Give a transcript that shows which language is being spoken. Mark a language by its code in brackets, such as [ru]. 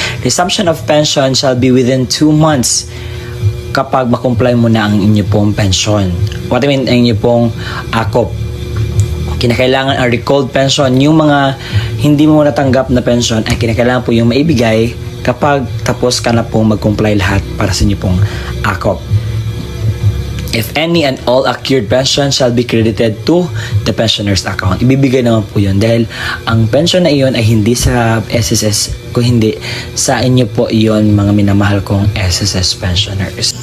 [en] Resumption of pension shall be within 2 months [tl] kapag makomply mo na ang inyong pong pensyon. [en] What I mean, [tl] ang inyong pong AKOP. Kinakailangan ang recalled pension. Yung mga hindi mo natanggap na pension ay kinakailangan po yung maibigay kapag tapos ka na pong mag-comply lahat para sa inyong pong AKOP. [en] If any and all accrued pension shall be credited to the pensioner's account. [tl] Ibibigay naman po yun dahil ang pension na iyon ay hindi sa SSS, kung hindi sa inyo po iyon, mga minamahal kong SSS pensioners.